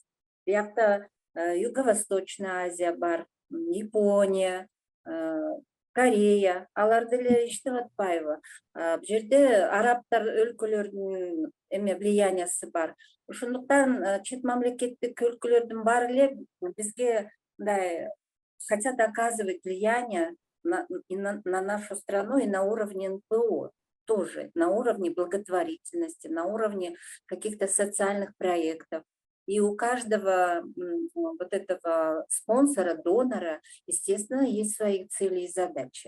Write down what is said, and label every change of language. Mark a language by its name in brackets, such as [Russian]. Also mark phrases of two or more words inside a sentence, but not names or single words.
[Kyrgyz] Биякта Юго-Восточная Азия бар, Япония, Корея, алар деле иштеп атпайбы? Бул жерде арабтар өлкөлөрүнүн влияниясы бар. Ошондуктан чет мамлекеттик өлкөлөрдүн баары эле бизге мындай [Russian] хотят оказывать влияние на нашу страну и на уровне НПО тоже, на уровне благотворительности, на уровне каких-то социальных проектов. И у каждого вот этого спонсора, донора, естественно, есть свои цели и задачи.